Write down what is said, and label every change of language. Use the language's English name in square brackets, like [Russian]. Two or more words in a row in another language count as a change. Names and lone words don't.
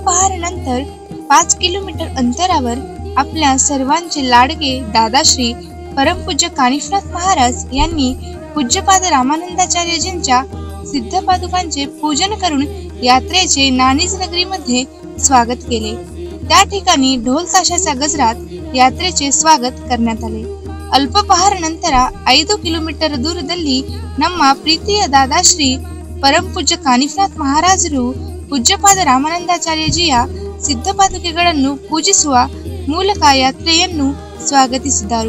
[Marathi] पहारानंतर 5 किलोमीटर अंतरावर आपल्या सर्वांचे लाडके दादाश्री परमपूज्य कानिफनाथ महाराज यांनी पूज्यपाद रामानंदाचार्यजींच्या सिद्ध पादुकांचे पूजन करून यात्रेचे नाणीज नगरीमध्ये स्वागत केले। त्या ठिकाणी ढोल ताशाच्या गजरात यात्रेचे स्वागत करण्यात आले। अल्प पहारानंतर 5 किलोमीटर [Kannada] दूरದಲ್ಲಿ ನಮ್ಮ ಪ್ರೀತಿಯ ದಾದಾಶ್ರೀ ಪರಮಪೂಜ್ಯ ಕಾನಿಫನಾಥ್ ಮಹಾರಾಜರು ಪೂಜ್ಯಪಾದ ರಾಮಾನಂದಾಚಾರ್ಯಜಿಯ ಸಿದ್ಧ ಪಾದುಕೆಗಳನ್ನು ಪೂಜಿಸುವ ಮೂಲಕ ಯಾತ್ರೆಯನ್ನು ಸ್ವಾಗತಿಸಿದರು।